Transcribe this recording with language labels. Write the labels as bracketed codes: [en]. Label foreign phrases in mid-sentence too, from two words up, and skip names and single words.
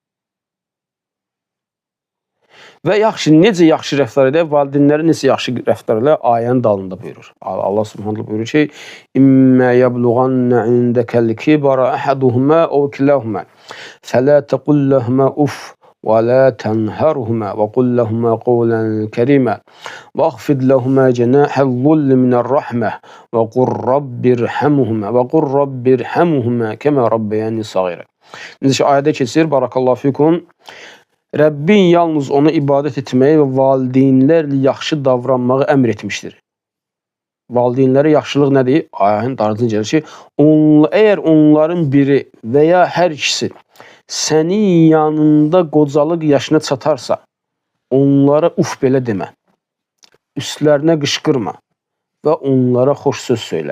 [az] Və necə yaxşı rəftar edək? Valideynlərə necə yaxşı rəftar edək? Ayənin dalında buyurur. [ar] الله سبحانه [az] buyurur ki, [ar] إما يبلغن عندك الكبر أحدهما أو كلاهما فلا تقل لهما أف ولا تنهرهما وقل لهما قولا كريما واخفض لهما جناح الذل من الرحمة وقل رب ارحمهما كما ربياني صغيرا. [az] Necə ayədə keçir, [ar] بارك الله فيكم. [az] Rəbbin yalnız ona ibadət etməyi və valideynlərlə yaxşı davranmağı əmr etmişdir. Valideynlərə yaxşılıq nədir? Ayənin ardınca gəlir ki, əgər onların biri və ya hər ikisi sənin yanında qocalıq yaşına çatarsa, onlara uf belə demə, üstlərinə qışqırma və onlara xoş söz söylə.